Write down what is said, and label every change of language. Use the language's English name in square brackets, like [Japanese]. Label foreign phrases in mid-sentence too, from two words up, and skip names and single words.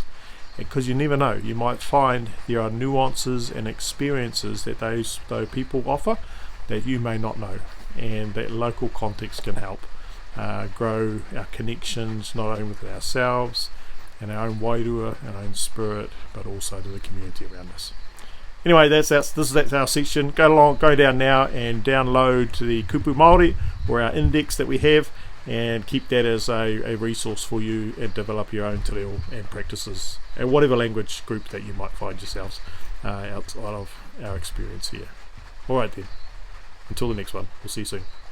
[English] Because you never know, you might find there are nuances and experiences that those people offer that you may not know, and that local context can help grow our connections, not only with ourselves and our own wairua and our own spirit, but also to the community around us. Anyway, that's our section. Go down now and download the [Māori] kupu Māori, [English] or our index that we have, and keep that as a resource for you and develop your own [Māori] te reo [English] and practices and whatever language group that you might find yourselves outside of our experience here. Alright then, until the next one, we'll see you soon.